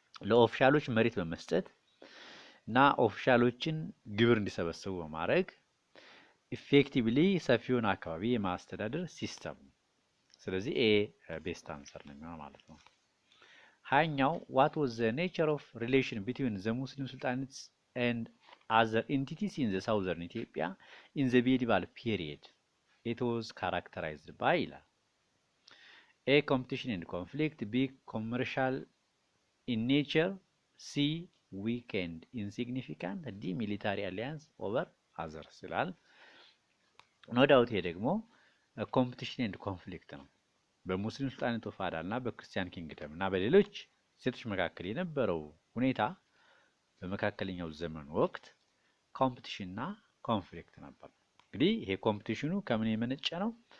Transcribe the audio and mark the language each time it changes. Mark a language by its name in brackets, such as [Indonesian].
[Amharic] ለኦፊሻሎች መሬት በመስጠት እና ኦፊሻሎችን ግብር እንዲሰበስቡ በማድረግ ኢፌክቲቭሊ ሰፊውን አካባቢ የማስተዳደር ሲስተም ነው። ስለዚህ ኤ ቤስት አንሰር ነው የሚሆነው ማለት ነው። ሃያኛው [English] what was the nature of relation between the Muslim sultanates and other entities in the southern Ethiopia in the medieval period? It was characterized by [Amharic] ይላል። [English] A. competition and conflict. B. commercial in nature. C. weak and insignificant. D. military alliance over others [Amharic] ይላል። [English] ኖ ዳውት [Amharic] ይሄ ደግሞ [English] ኮምፒቲሽን ኤንድ ኮንፍሊክት [Amharic] ነው። በሙስሊም ሱልጣኔት ኦፍ አዳል እና በክርስቲያን ኪንግደም እና በሌሎች ሴቶች መካከል የነበረው ሁኔታ በመካከለኛው ዘመን ወቅት ኮምፒቲሽን እና ኮንፍሊክት ነበር። እንግዲህ ይሄ ኮምፒቲሽኑ ከምን የመነጨ ነው?